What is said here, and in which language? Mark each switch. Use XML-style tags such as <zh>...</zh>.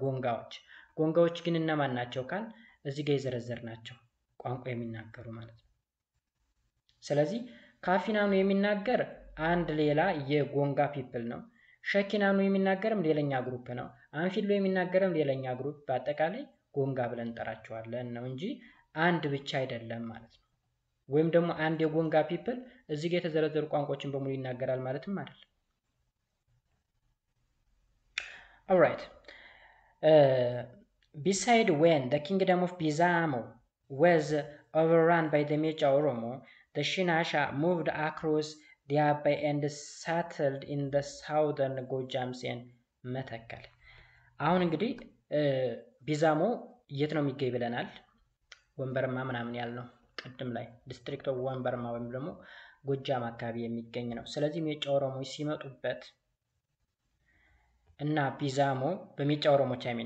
<am>ጎንጋዎች። ጎንጋዎች ግን እነማን ናቸው ካል እዚህ ጋር የዘረዘር ናቸው ቋንቋ የሚናገሩ ማለት ነው። ስለዚህ ካፊናኑ የሚናገር አንድ ሌላ የጎንጋ ፒፕል ነው። ሸኪናኑ የሚናገርም ሌላኛ ግሩፕ ነው። አንፊሎ የሚናገርም ሌላኛ ግሩፕ፣ በአጠቃላይ ጎንጋ ብለን እንጠራቸዋለን ነው እንጂ አንድ ብቻ አይደለም ማለት ነው። ወይም ደግሞ አንድ የጎንጋ ፒፕል እዚህ ጋር የተዘረዘሩ ቋንቋዎችን በሙሉ ይናገራል ማለትም አይደለም። Alright.</am> <en>Beside when the kingdom of Bizamo was overrun by the Mecha Oromo, the Shinasha moved across the Abai and settled in the southern Gojams and Metakal.</en> <am>አሁን እንግዲህ ቢዛሞ የት ነው የሚገኝ ብለናል? ወንበርማ ምናምን ያልነው ቅድም ላይ</am> <en>ዲስትሪክት ኦፍ ወንበርማ</en> <am>ወይም ደግሞ ጎጃም አካባቢ የሚገኝ ነው። ስለዚህ ሜጫ ኦሮሞዎች ሲመጡበት እና ቢዛሞ በሜጫ ኦሮሞች</am>